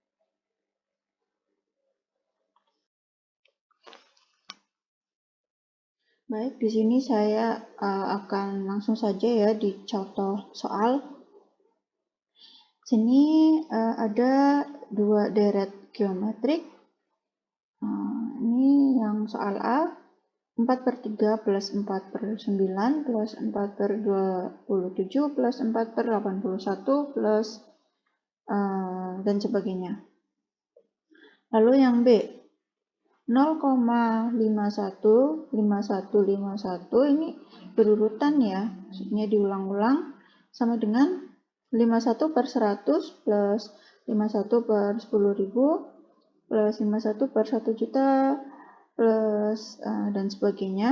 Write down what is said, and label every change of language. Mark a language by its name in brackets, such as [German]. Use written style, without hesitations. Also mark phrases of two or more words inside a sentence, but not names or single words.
[Indonesian] Baik, di sini saya akan langsung saja ya di contoh soal. Sini ada 2 deret geometrik Ini yang soal A, 4/3 plus 4/9 plus 4/27 plus 4/81 plus dan sebagainya. Lalu yang B, 0,51, 51, 51 ini berurutan ya, maksudnya diulang-ulang, sama dengan 51/100 plus 51/10.000 plus 51/1.000.000 plus dan sebagainya.